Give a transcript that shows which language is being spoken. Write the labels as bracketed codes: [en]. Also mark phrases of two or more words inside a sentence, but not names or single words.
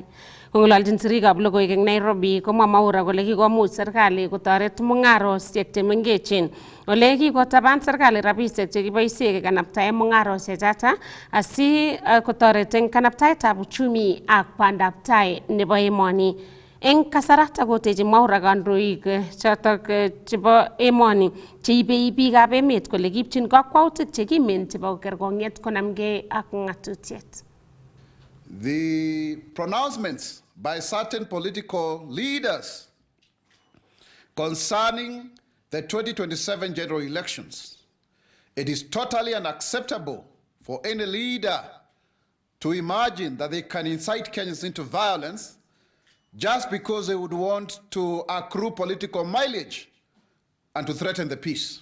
[kln] Kong'ololjin sirikab logoiwek eng Nairobi komwa Mwaura kole kikomuch serikali kotoret mung'arosiek chemengechen ole kikotaban serikali rabisiek chekiboisie kekanabtae mung'arosiechoto asi kotoret eng kanabtaetab uchumi ak bandab tai nebo emoni. Eng kasarata kotechi Mwaura kandoik chotok chebo emoni cheibe biikab emet kole kipchin kakwautik chekimen chebo kergong'et konamgei ak ng'atutiet. [en] The pronouncements by certain political leaders concerning the 2027 general elections, it is totally unacceptable for any leader to imagine that they can incite Kenyans into violence just because they would want to accrue political mileage and to threaten the peace.